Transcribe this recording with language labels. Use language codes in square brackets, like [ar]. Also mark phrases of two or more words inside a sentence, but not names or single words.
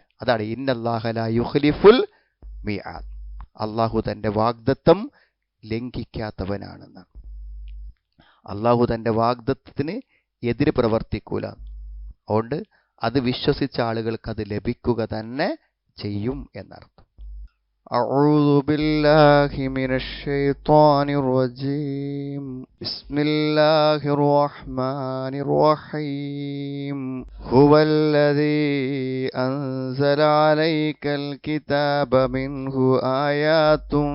[ar] അതാണ് إن الله لا يخلف الميعاد. [ml] അള്ളാഹു തൻ്റെ വാഗ്ദത്തം ലംഘിക്കാത്തവനാണെന്ന്. അള്ളാഹു തൻ്റെ വാഗ്ദത്തത്തിന് എതിര് പ്രവർത്തിക്കൂല. അതുകൊണ്ട് അത് വിശ്വസിച്ച ആളുകൾക്ക് അത് ലഭിക്കുക തന്നെ ചെയ്യും എന്നർത്ഥം. [ar] أعوذ بالله من الشيطان الرجيم. بسم الله الرحمن الرحيم. هو الذي أنزل عليك الكتاب منه آيات